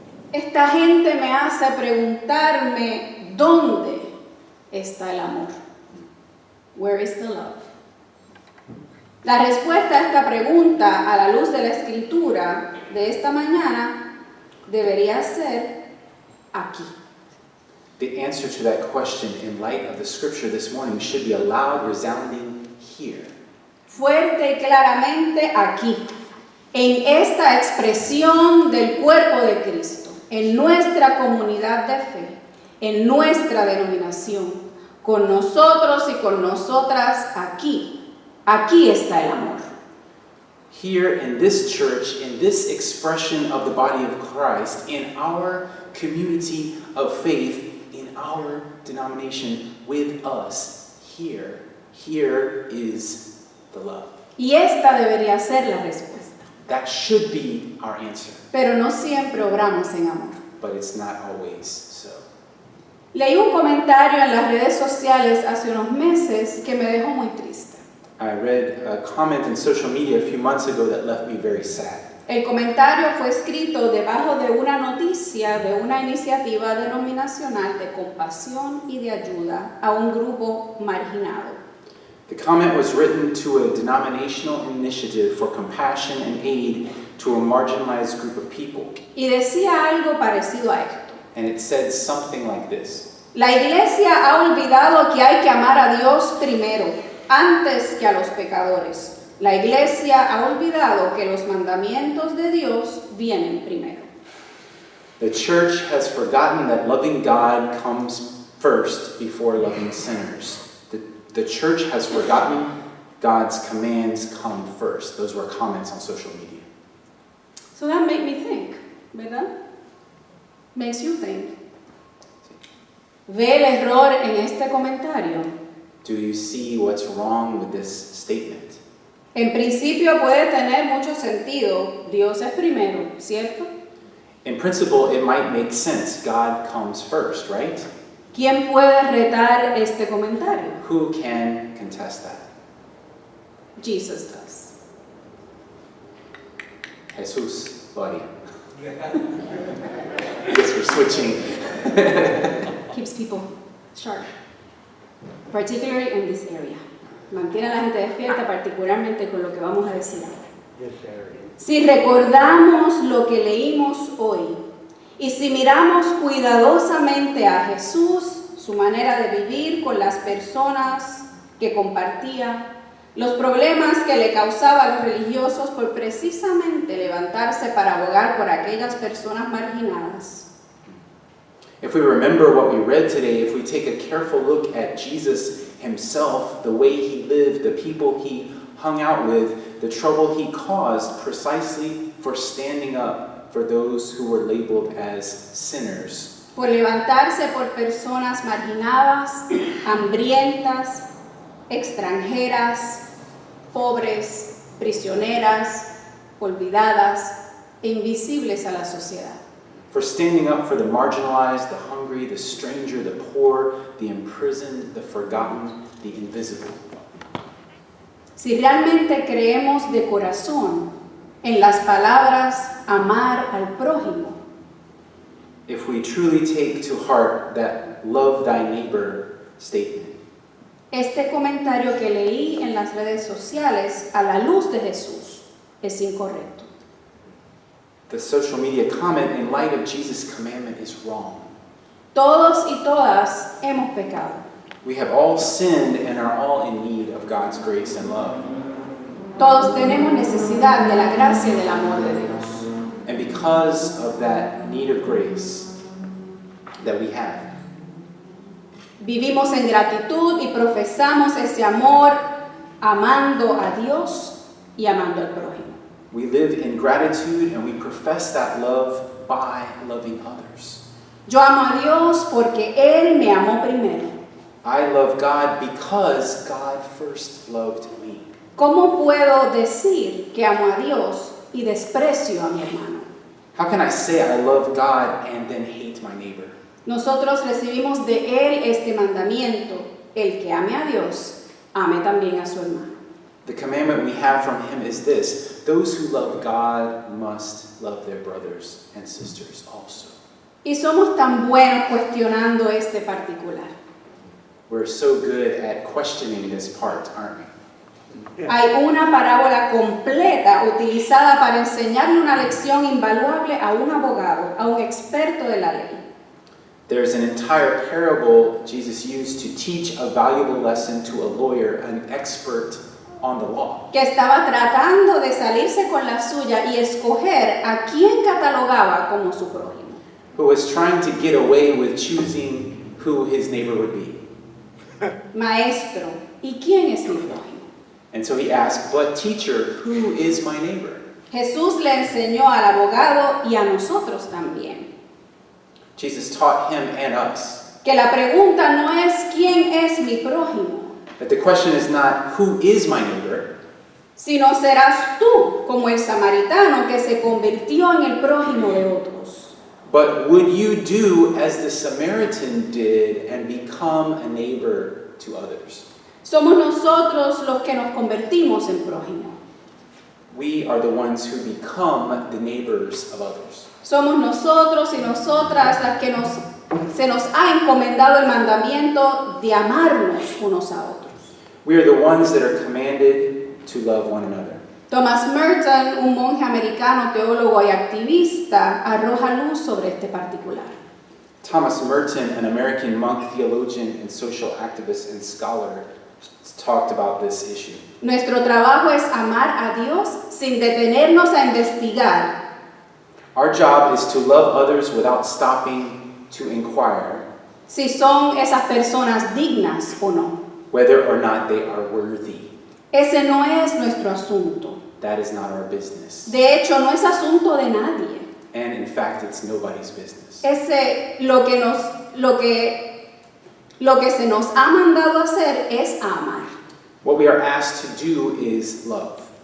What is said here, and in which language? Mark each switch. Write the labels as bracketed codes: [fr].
[es] Esta gente me hace preguntarme, ¿dónde está el amor? [en] Where is the love? [es] La respuesta a esta pregunta, a la luz de la escritura de esta mañana, debería ser aquí. [en] The answer to that question in light of the scripture this morning should be a loud, resounding here. [es] Fuerte y claramente aquí, en esta expresión del cuerpo de Cristo, en nuestra comunidad de fe, en nuestra denominación, con nosotros y con nosotras aquí. Aquí está el amor. [en] Here in this church, in this expression of the body of Christ, in our community of faith, in our denomination with us, here is the love. [es] Y esta debería ser la respuesta. [en] That should be our answer, [es] Pero no siempre obramos en amor. [en] but it's not always so. [es] Leí un comentario en las redes sociales hace unos meses que me dejó muy triste. [en] I read a comment in social media a few months ago that left me very sad. [es] El comentario fue escrito debajo de una noticia de una iniciativa denominacional de compasión y de ayuda a un grupo marginado. [en] The comment was written to a denominational initiative for compassion and aid to a marginalized group of people. [es] Y decía algo parecido a esto. [en] And it said something like this. [es] La iglesia ha olvidado que hay que amar a Dios primero, antes que a los pecadores. La iglesia ha olvidado que los mandamientos de Dios vienen primero. [en] The church has forgotten that loving God comes first before loving sinners. The church has forgotten God's commands come first. Those were comments on social media. So that made me think, [es] ¿verdad? [en] Makes you think. [es] ¿Ve el error en este comentario? [en] Do you see what's wrong with this statement? [es] En principio puede tener mucho sentido. Dios es primero, ¿cierto? [en] In principle, it might make sense. God comes first, right? [es] ¿Quién puede retar este comentario? [en] Who can contest that? Jesus does. Jesus, buddy. I guess we're switching. Keeps people sharp, particularly in this area. [es] Mantiene a la gente despierta, particularmente con lo que vamos a decir ahora. [en] This area. [es] Si recordamos lo que leímos hoy y si miramos cuidadosamente a Jesús, su manera de vivir con las personas que compartía, los problemas que le causaba a los religiosos por precisamente levantarse para abogar por aquellas personas marginadas. [en] If we remember what we read today, if we take a careful look at Jesus himself, the way he lived, the people he hung out with, the trouble he caused precisely for standing up for those who were labeled as sinners. [es] Por levantarse por personas marginadas, hambrientas, extranjeras, pobres, prisioneras, olvidadas e invisibles a la sociedad. [en] For standing up for the marginalized, the hungry, the stranger, the poor, the imprisoned, the forgotten, the invisible. [es] Si realmente creemos de corazón en las palabras amar al prójimo, [en] If we truly take to heart that love thy neighbor statement, [es] este comentario que leí en las redes sociales a la luz de Jesús es incorrecto. [en] the social media comment in light of Jesus' commandment is wrong. [es] Todos y todas hemos pecado. [en] We have all sinned and are all in need of God's grace and love. [es] Todos tenemos necesidad de la gracia y del amor de Dios. [en] And because of that need of grace that we have, [es] Vivimos en gratitud y profesamos ese amor amando a Dios y amando al prójimo. [en] we live in gratitude and we profess that love by loving others. [es] Yo amo a Dios porque Él me amó primero. [en] I love God because God first loved me. [es] ¿Cómo puedo decir que amo a Dios y desprecio a mi hermano? [en] How can I say I love God and then hate my neighbor? [es] Nosotros recibimos de Él este mandamiento: el que ame a Dios, ame también a su hermano. [en] The commandment we have from him is this: those who love God must love their brothers and sisters also. [es] Y somos tan buenos cuestionando este particular. [en] We're so good at questioning this part, aren't we? [es] Hay una parábola completa utilizada para enseñarle una lección invaluable a un abogado, a un experto de la ley. [en] There's an entire parable Jesus used to teach a valuable lesson to a lawyer, an expert on the law, [es] Que estaba tratando de salirse con la suya y escoger a quién catalogaba como su prójimo. [en] who was trying to get away with choosing who his neighbor would be. [es] Maestro, ¿y quién es mi prójimo? [en] And so he asked, "But teacher, who is my neighbor?" [es] Jesús le enseñó al abogado y a nosotros también [en] Jesus taught him and us [es] que la pregunta no es quién es mi prójimo, [en] that the question is not who is my neighbor, [es] sino serás tú como el samaritano que se convirtió en el prójimo de otros. [en] but would you do as the Samaritan did and become a neighbor to others? [es] Somos nosotros los que nos convertimos en prójimo. [en] We are the ones who become the neighbors of others. [es] Somos nosotros y nosotras las que se nos ha encomendado el mandamiento de amarnos unos a otros. [en] We are the ones that are commanded to love one another. [es] Thomas Merton, un monje americano, teólogo y activista, arroja luz sobre este particular. [en] Thomas Merton, an American monk, theologian, and social activist and scholar, talked about this issue. [es] Nuestro trabajo es amar a Dios sin detenernos a investigar [en] Our job is to love others without stopping to inquire [es] si son esas personas dignas o no. [en] whether or not they are worthy. [es] Ese no es nuestro asunto. [en] That is not our business. [es] De hecho, no es asunto de nadie. [en] And in fact, it's nobody's business. [es] Lo que se nos ha mandado hacer es amar. [en] What we are asked to do is love.